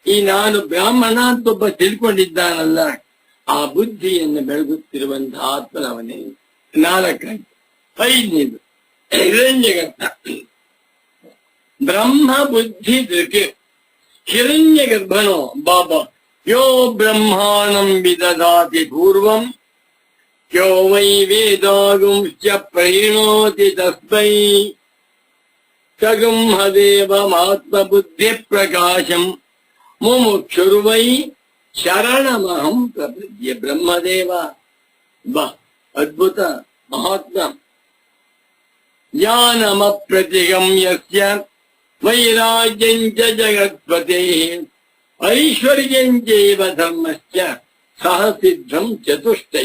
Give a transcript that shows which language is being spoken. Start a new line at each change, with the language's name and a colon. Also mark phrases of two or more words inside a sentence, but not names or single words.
Kannada: ಈ ನಾನು ಬ್ರಾಹ್ಮಣ ಅಂತ ಒಬ್ಬ ತಿಳ್ಕೊಂಡಿದ್ದಾನಲ್ಲ, ಆ ಬುದ್ಧಿಯನ್ನು ಬೆಳಗುತ್ತಿರುವಂತಹ ಆತ್ಮನವನೇ. ನಾಲ್ಕಾಯ್ತು. ಐದನೇದು ಹಿರಣ್ಯಗರ್ಭ.
Sanskrit: ಬ್ರಹ್ಮ ಬುದ್ಧಿ ದೃಕ್. ಹಿರಣ್ಯಗರ್ಭನೋ ಬಾಬಾ ಯೋ ಬ್ರಹ್ಮಾಣಂ ವಿದದಾತಿ ಪೂರ್ವಂ ಯೋ ವೈ ವೇದಾಗುಂಶ್ಚ ಪ್ರಣೋತಿ ತಸ್ಮೈ ಸಗುಂಹದೇವಮಾತ್ಮ ಬುದ್ಧಿ ಪ್ರಕಾಶಂ ಮುಮುಕ್ಷುರ್ವೈ ಶರಣಮಹಂ ಪ್ರಪದ್ಯೆ.
Kannada: ಬ್ರಹ್ಮದೇವ ಬಾ, ಅದ್ಭುತ ಮಹಾತ್ಮ.
Sanskrit: ಜ್ಞಾನಮಪ್ರತಿಗಮ್ಯಸ್ಯ ವೈರಾಗ್ಯಂಚ ಜಗತ್ಪತೇಃ ಐಶ್ವರ್ಯಂಚೈವ ಧರ್ಮಶ್ಚ ಸಹ ಸಿದ್ಧಂ ಚತುಷ್ಟೈ.